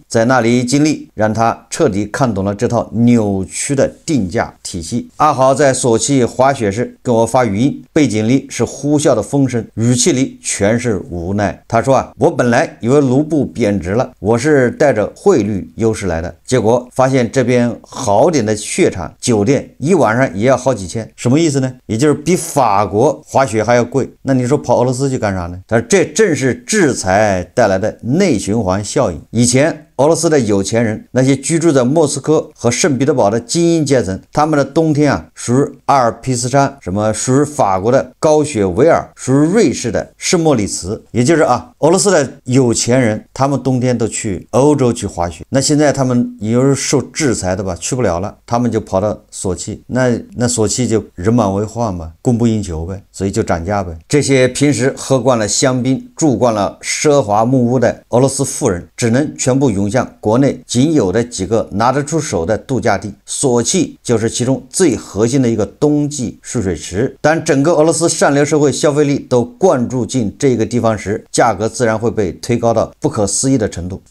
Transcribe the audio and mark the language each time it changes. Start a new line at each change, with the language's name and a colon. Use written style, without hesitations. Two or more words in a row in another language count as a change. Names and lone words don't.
Chinese: 在那裡經歷讓他徹底看懂了這套扭曲的定價體系。阿豪在索契滑雪時跟我發語音，背景裡是呼嘯的風聲，語氣裡全是無奈。他說啊，我本來以為盧布貶值了，我是帶着匯率優勢來的，結果發現這邊好點的雪場酒店一晚上也要好幾千，什麼意思呢？也就是比法國滑雪還要貴。那你說跑俄羅斯去幹啥呢？但是這正是制裁帶來的內循環效應。以前俄羅斯的有錢人，那些居住在莫斯科和聖彼得堡的精英階層，他们的冬天啊，屬於阿爾卑斯山，什麼屬於法國的高雪維爾，屬於瑞士的聖莫里茨。也就是啊，俄羅斯的有錢人，他們冬天都去歐洲去滑雪。那現在他們也是受制裁的吧，去不了了，他們就跑到索契，那索契就人滿為患嘛，供不應求唄，所以就漲價唄。這些平時喝慣了香檳、住慣了奢華木屋的俄羅斯富人，只能全部湧湧向國內僅有的幾個拿得出手的度假地，索契就是其中最核心的一個冬季蓄水池。當整個俄羅斯上流社會消費力都灌注進這個地方時，價格自然會被推高到不可思議的程度。